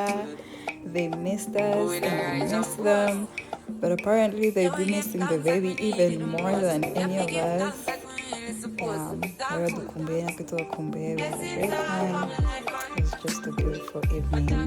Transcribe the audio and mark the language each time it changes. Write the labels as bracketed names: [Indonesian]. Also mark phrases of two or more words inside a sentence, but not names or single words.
[English] They missed us and we missed them, but apparently they've been missing the baby even more than any of us. [Kinyarwanda] Baradukumbuye natwe tubakumbuye. [English] We had a great time. It was just a beautiful evening.